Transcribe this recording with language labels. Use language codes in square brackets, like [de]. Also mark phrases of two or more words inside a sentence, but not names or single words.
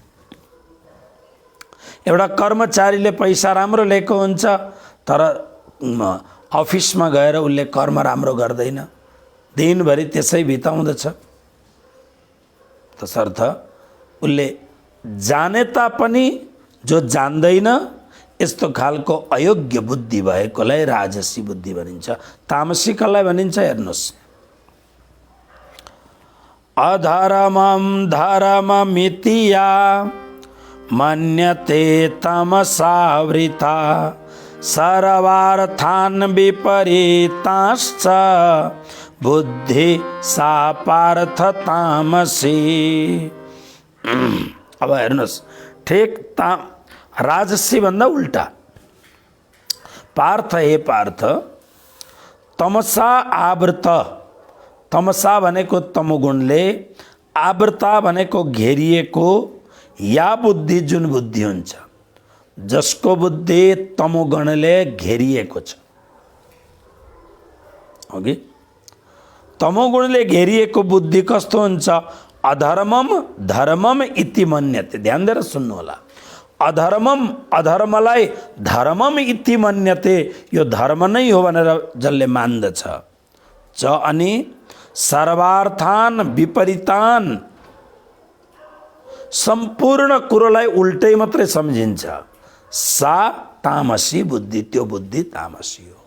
[ne] एउटा कर्मचारीले पैसा राम्रो लिएको हुन्छ तर अफिसमा गएर उसले कर्म राम्रो गर्दैन, दिनभरि त्यसै बिताउँदछ। तसर्थ उसले जाने तापनि जो जान्दैन, यस्तो खालको अयोग्य बुद्धि भएकोलाई राजसी बुद्धि भनिन्छ। तामसिकलाई भनिन्छ, हेर्नुहोस्, [sa] अधर्मं धर्ममिति या मन्यते तमसावृता सर्वार्थान् विपरीताश्च बुद्धि सा पार्थ तामसी। [ne] अब हेर्नुहोस्, ठिक राजसी भन्दा उल्टा। पार्थ, हे पार्थ, [sa] तमसा आवृत, [ne] तमसा भनेको तमोगुणले, आवृता भनेको घेरिएको, या बुद्धि जुन बुद्धि हुन्छ, जसको बुद्धि तमोगुणले घेरिएको छ। अघि तमोगुणले घेरिएको बुद्धि कस्तो हुन्छ? [sa] अधर्मम धर्मम इति मन्यते। [ne] ध्यान दिएर सुन्नु होला। अधर्मम, अधर्मलाई [sa] धर्मम इति मन्यते, [ne] यो धर्म नै हो भनेर जसले मान्दछ। च अनि [sa] सर्वार्थान विपरीतान, [ne] सम्पूर्ण कुरोलाई उल्टै मात्रै सम्झिन्छ। [sa] सा तामसी बुद्धि, [ne] त्यो बुद्धि तामसी हो।